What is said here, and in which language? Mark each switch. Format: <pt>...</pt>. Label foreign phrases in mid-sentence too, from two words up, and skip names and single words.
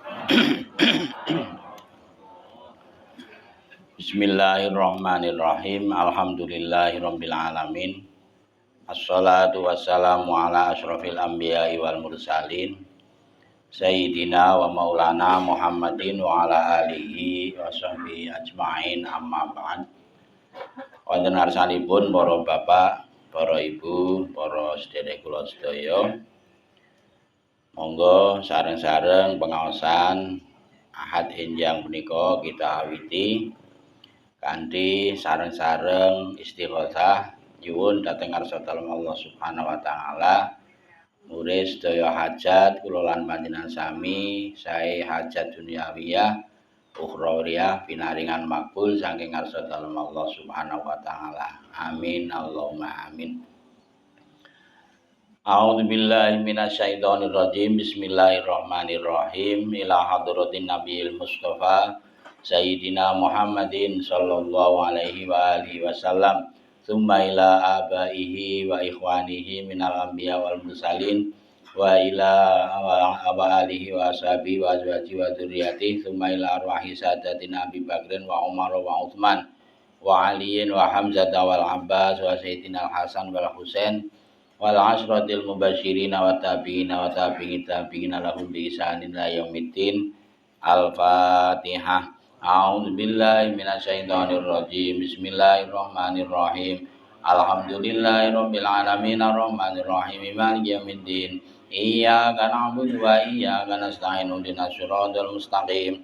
<ar>بسم الله الرحمن الرحيم. الحمد لله رب العالمين. والصلاة والسلام على أشرف الأنبياء والمرسلين. سيدنا ومولانا محمد وعلى آله وصحبه أجمعين، أما بعد.</ar> <jv>Wonten ngarsanipun para bapak, para ibu, para sedherek kula sedaya, monggo sareng-sareng pengaosan Ahad enjang punika kita awiti kanthi sareng-sareng istighosah nyuwun dhateng ngarsa dalem</jv> <ar>الله سبحانه وتعالى</ar> <jv>muris sedaya hajat kula lan panjenengan sami sae hajat duniawiyah ukhrawiyah pinaringan makbul saking ngarsa dalem</jv> <ar>الله سبحانه وتعالى. آمين اللهم آمين. أعوذ بالله من الشيطان الرجيم. بسم الله الرحمن الرحيم. إلى حضرة النبي المصطفى سيدنا محمد صلى الله عليه وعلى آله وسلم. ثم إلى آبائه وإخوانه من الأنبياء والمرسلين وإلى آله وأصحابه وأزواجه وذرياته. ثم إلى أرواح ساداتنا أبي بكر وعمر وعثمان وعلي وحمزة والعباس وسيدنا الحسن والحسين والعشرة المبشرين والتابعين وتابعي التابعين لهم بإحسان إلى يوم الدين. Al-Fatihah. أعوذ بالله من الشيطان الرجيم. بسم الله الرحمن الرحيم. الحمد لله رب العالمين الرحمن الرحيم مالك يوم الدين. إياك نعبد وإياك نستعين اهدنا الصراط المستقيم.</ar>